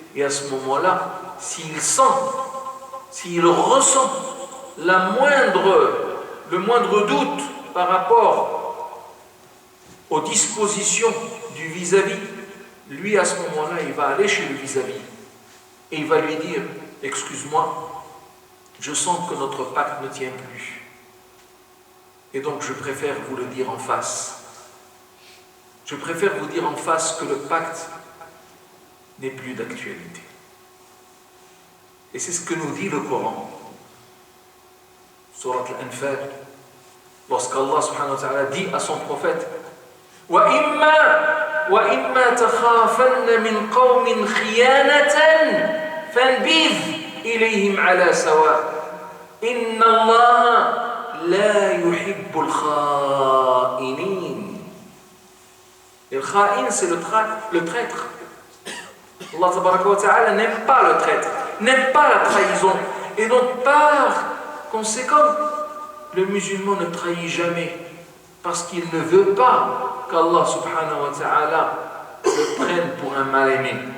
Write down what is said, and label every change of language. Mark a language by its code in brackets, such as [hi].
[fr] Et à ce moment-là, s'il ressent le moindre doute par rapport aux dispositions du vis-à-vis, lui à ce moment-là, il va aller chez le vis-à-vis et il va lui dire: excuse-moi, je sens que notre pacte ne tient plus. Et donc je préfère vous le dire en face. Je préfère vous dire en face que le pacte n'est plus d'actualité. Et c'est ce que nous dit le Coran. [ar] Surat Al-Anfal, [fr] lorsqu'Allah subhanahu wa ta'ala dit à son prophète: [ar] وَإِمَّا تَخَافَنَّ مِنْ قَوْمٍ خِيَانَةً فَانْبِذْ إِلَيْهِمْ عَلَى سَوَاءٍ إِنَّ اللَّهَ لَا يُحِبُّ الْخَائِنِينَ. [fr] Et le kha'in, c'est le traître. Allah tabaraka wa ta'ala n'aime pas le traître, n'aime pas la trahison. Et donc par conséquent, le musulman ne trahit jamais, parce qu'il ne veut pas qu'Allah subhanahu wa ta'ala le prenne pour un mal-aimé.